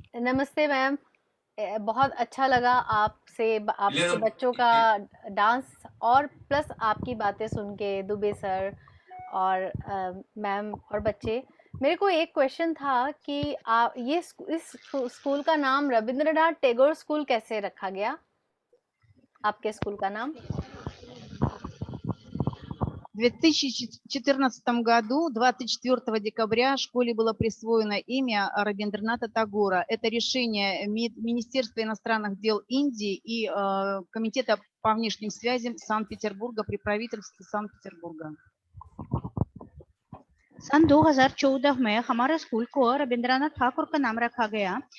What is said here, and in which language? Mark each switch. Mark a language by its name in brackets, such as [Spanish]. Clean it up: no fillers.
[Hindi] नमस्ते मैम, बहुत अच्छा लगा आपके बच्चों का डांस और प्लस आपकी बातें सुन के, दुबे सर और मैम और बच्चे। मेरे को एक क्वेश्चन था कि इस स्कूल का नाम रविंद्रनाथ टैगोर स्कूल कैसे रखा गया, आपके स्कूल का नाम? [Russian] В 2014 году, 24 декабря, школе было присвоено имя Рабиндраната Тагора. Это решение Министерства иностранных дел Индии и Комитета по внешним связям Санкт-Петербурга при правительстве Санкт-Петербурга. [Hindi] सन 2014 में हमारे स्कूल को रविंद्रनाथ ठाकुर का नाम रखा गया।